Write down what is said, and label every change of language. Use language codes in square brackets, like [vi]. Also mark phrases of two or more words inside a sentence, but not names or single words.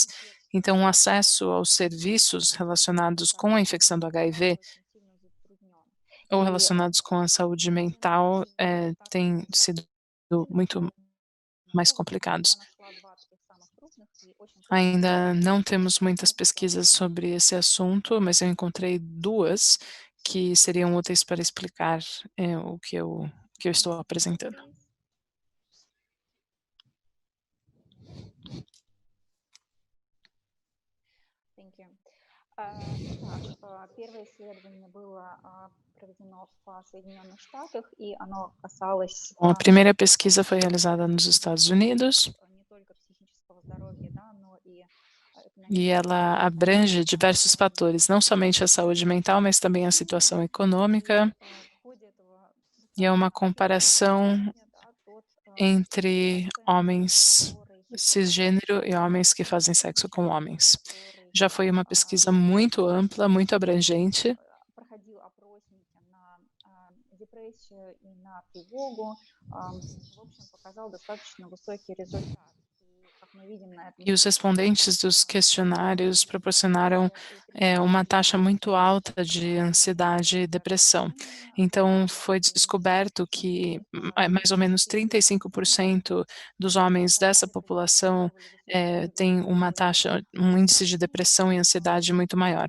[pt] Então, o acesso aos serviços relacionados com a infecção do HIV ou relacionados com a saúde mental têm sido muito mais complicados. Ainda não temos muitas pesquisas sobre esse assunto, mas eu encontrei duas que seriam úteis para explicar o que eu estou apresentando. [en] Thank you. [ru] Первое исследование было проведено в Соединенных Штатах, и оно касалось [pt] A primeira pesquisa foi realizada nos Estados Unidos [ru] не только психического здоровья, да, но и [pt] e ela abrange diversos fatores, não somente a saúde mental, mas também a situação econômica, e é uma comparação entre homens cisgênero e homens que fazem sexo com homens. Já foi uma pesquisa muito ampla, muito abrangente, [ru] проходил опросники на депрессию и на тревогу, в общем, показал достаточно высокий результат. Как мы видим на этом [pt] e os respondentes dos questionários proporcionaram uma taxa muito alta de ansiedade e depressão. Então, foi descoberto que mais ou menos 35% dos homens dessa população têm um índice de depressão e ansiedade muito maior.